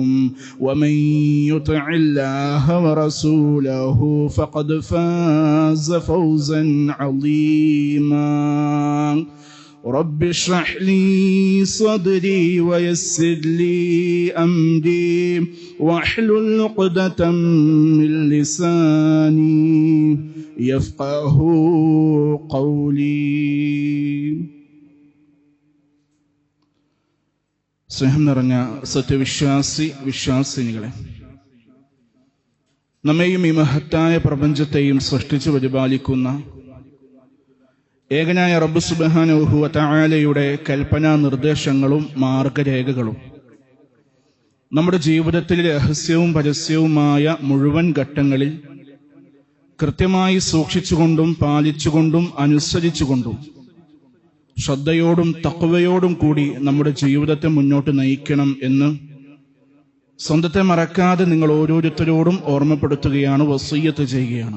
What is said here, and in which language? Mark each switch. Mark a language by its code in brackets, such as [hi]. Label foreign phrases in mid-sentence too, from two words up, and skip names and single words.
[ar] ومن يطع الله ورسوله فقد فاز فوزا عظيما رب اشرح لي صدري ويسر لي أمري واحلل عقدة من لساني يفقه قولي. [ml] സ്നേഹം നിറഞ്ഞ വിശ്വാസിനികളെ, നമ്മെയും ഈ മഹത്തായ പ്രപഞ്ചത്തെയും സൃഷ്ടിച്ചു പരിപാലിക്കുന്ന ഏകനായ റബ്ബ് [ar] سبحانه وتعالى [ml] കൽപ്പനാ നിർദ്ദേശങ്ങളും മാർഗരേഖകളും നമ്മുടെ ജീവിതത്തിൽ രഹസ്യവും പരസ്യവുമായ മുഴുവൻ ഘട്ടങ്ങളിൽ കൃത്യമായി സൂക്ഷിച്ചുകൊണ്ടും പാലിച്ചുകൊണ്ടും അനുസരിച്ചുകൊണ്ടും ശ്രദ്ധയോടും തഖ്വയോടും കൂടി നമ്മുടെ ജീവിതത്തെ മുന്നോട്ട് നയിക്കണം എന്ന് സ്വന്തത്തെ മറക്കാതെ നിങ്ങൾ ഓരോരുത്തരോടും ഓർമ്മപ്പെടുത്തുകയാണ്, വസിയ്യത്ത് ചെയ്യുകയാണ്.